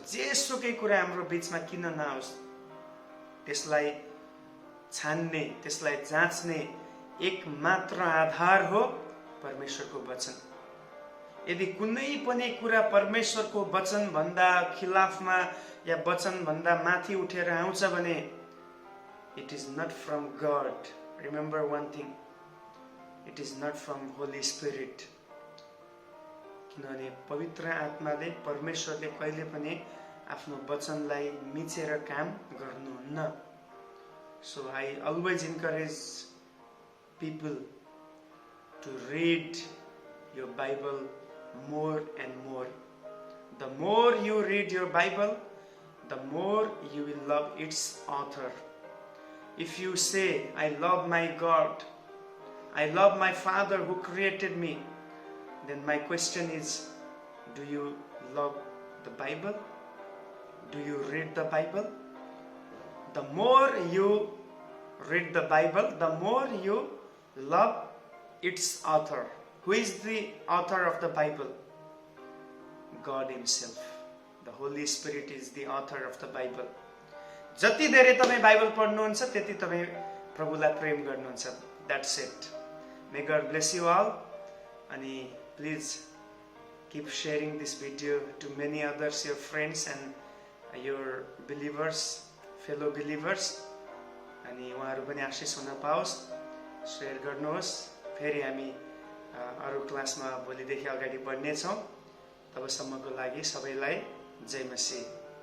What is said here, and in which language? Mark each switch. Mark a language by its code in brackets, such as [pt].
[ne] जेसुकै कुरा हाम्रो बीचमा किन नआओस्, त्यसलाई छान्ने, त्यसलाई जाँच्ने एक मात्र आधार हो परमेश्वरको वचन। यदि कुनै पनि कुरा परमेश्वरको वचन भन्दा खिलाफमा या वचन भन्दा माथि उठेर आउँछ भने [en] It is not from God. Remember one thing, it is not from Holy Spirit. [ne] किनभने पवित्र आत्माले, परमेश्वरले कहिले पनि आफ्नो वचनलाई मिचेर काम गर्नुहुन्न। [en] So I always encourage people to read your Bible more and more. The more you read your Bible, the more you will love its author. If you say, I love my God, I love my Father who created me, then my question is, do you love the Bible? Do you read the Bible? The more you read the Bible, the more you love its author. Who is the author of the Bible? God himself. The Holy Spirit is the author of the Bible. [ne] जति धेरै तपाईँ Bible पढ्नुहुन्छ त्यति तपाईँ प्रभुलाई प्रेम गर्नुहुन्छ। [en] That's it. May God bless you all. अनि please keep sharing this video to many others, your friends and your believers, fellow believers. [ne] अनि उहाँहरू पनि आशिष हुन पाओस्। शेयर गर्नुहोस्। फेरि हामी अरू क्लासमा भोलिदेखि अगाडि बढ्नेछौँ। तबसम्मको लागि सबैलाई जय मसीह।